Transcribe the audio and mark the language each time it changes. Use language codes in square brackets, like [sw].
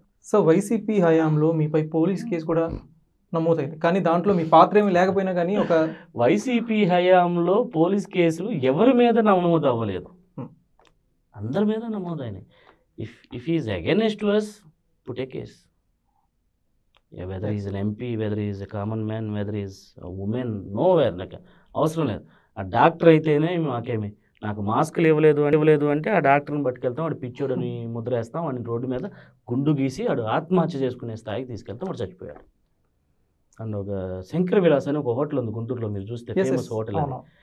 [te] So YCP హయాంలో మీపై police case కూడా నమోదైంది, కానీ దాంట్లో మీ పాత్ర ఏమి లేకపోయినా కానీ ఒక వైసీపీ హయాంలో పోలీస్ కేసులు ఎవరి మీద నమోదు అవ్వలేదు, అందరి మీద నమోదైనాయి. [en] If is against to us, put a case. Whether he is an MP, whether he is a common man, whether he is a woman, nowhere. [te] నాకు అవసరం లేదు. ఆ డాక్టర్ అయితేనే మాకేమి, నాకు మాస్కులు ఇవ్వలేదు అంటే ఆ డాక్టర్ని పట్టుకెళ్తాం, వాడు పిచ్చోడని ముద్ర వేస్తాం, వాడిని రోడ్డు మీద గుండు గీసి వాడు ఆత్మహత్య చేసుకునే స్థాయికి తీసుకెళ్తాం, వాడు చచ్చిపోయాడు. అండ్ ఒక శంకర విలాస్ అని ఒక హోటల్ ఉంది గుంటూరులో, మీరు చూస్తే ఫేమస్ హోటల్ అది.